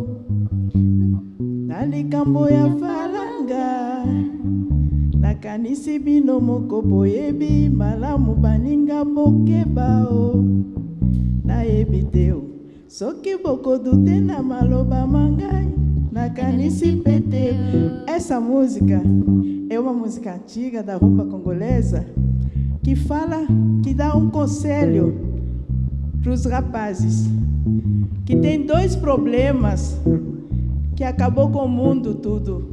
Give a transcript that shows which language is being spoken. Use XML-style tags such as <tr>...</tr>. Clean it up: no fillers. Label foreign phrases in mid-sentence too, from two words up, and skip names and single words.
<ln>Na likambo ya falanga, nakanisi bino moko boyebi malamu baninga bokeba o. Nayebi te o, soki bokodute na maloba mangai, nakanisi pete.</ln> <pt>Essa música é uma música antiga da rumba congolesa que fala, que dá um conselho para os rapazes que tem 2 problemas que acabou com o mundo tudo.</pt>